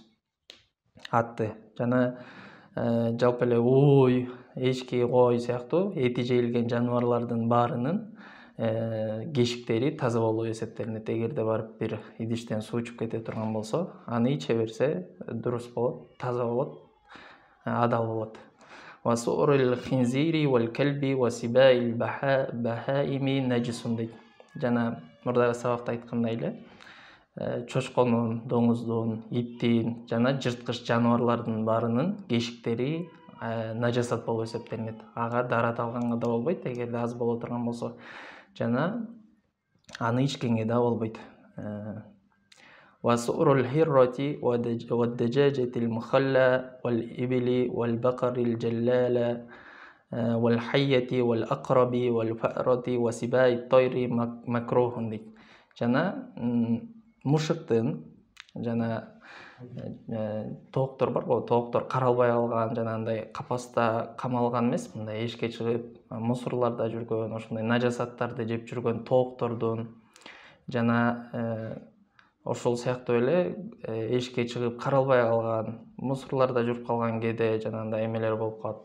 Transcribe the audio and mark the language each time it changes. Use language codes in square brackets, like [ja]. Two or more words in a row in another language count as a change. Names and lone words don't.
[ky] Атты жана жалпы эле уй, эчки, кой сыяктуу эти жейилген жаныбарлардын баарынын кешиктери таза болуп эсептелинет. Эгерде барып бир идиштен суу ичип кете турган болсо, аны иче берсе дурус болот, таза болот, адал болот. [ar] وسؤر الخنزير والكلب وسباع البهائم نجس дейт. [ky] Жана мурдагы сабакта айткандай эле чочконун, доңуздун, иттин жана жырткыч жаныбарлардын баарынын кешиктери нажасат болуп эсептелинет. Ага дарат алганга да болбойт, эгерде аз боло турган болсо, жана аны ичкенге да болбойт. [ar] وسؤر الهرة والدجاجة المخلاة والإبل والبقر الجلالة والحية والأقرب والفأرة وسباع الطير مكروه дейт. [ky] Жана мушуктун жана тооктор бар го, тооктор каралбай калган, жанагындай капаста камалган эмес, мындай эшикке чыгып, мусорларда жүргөн, ошондой нажасаттарды жеп жүргөн тооктордун жана ошол сыяктуу эле эшикке чыгып каралбай калган, мусорларда жүрүп калган кээде жанагындай эмелер болуп калат.